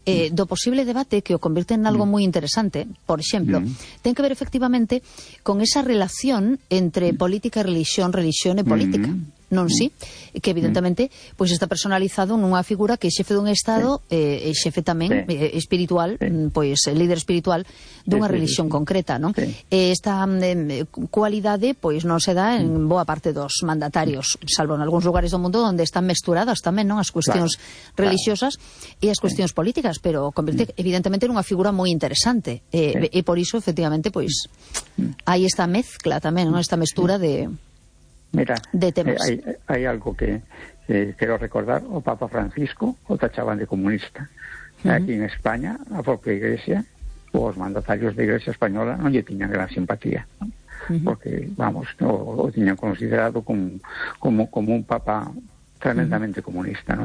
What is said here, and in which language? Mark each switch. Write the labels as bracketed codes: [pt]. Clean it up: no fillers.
[gl] do posible debate que o convirte en algo moi interesante, por exemplo, ten que ver efectivamente con esa relación entre política e religión, religión e política. Non, sí, que evidentemente pues está personalizado nunha figura que é xefe dun Estado, xefe tamén espiritual, pois líder espiritual dunha religión concreta, non? Esta cualidade pois non se dá en boa parte dos mandatarios, salvo en algúns lugares do mundo onde están mesturadas tamén, non, as cuestións religiosas e as cuestións políticas, pero convirte evidentemente nunha figura moi interesante, e por iso efectivamente pois hai esta mezcla tamén, non, esta mestura de temas. [es] Hay algo que quiero recordar. [gl] O Papa Francisco, o tachaban de comunista. Aquí en España, a propia Iglesia, os mandatarios de Iglesia Española non lle tiñan gran simpatía. Porque, vamos, no, o tiñan considerado como un Papa tremendamente comunista, ¿no?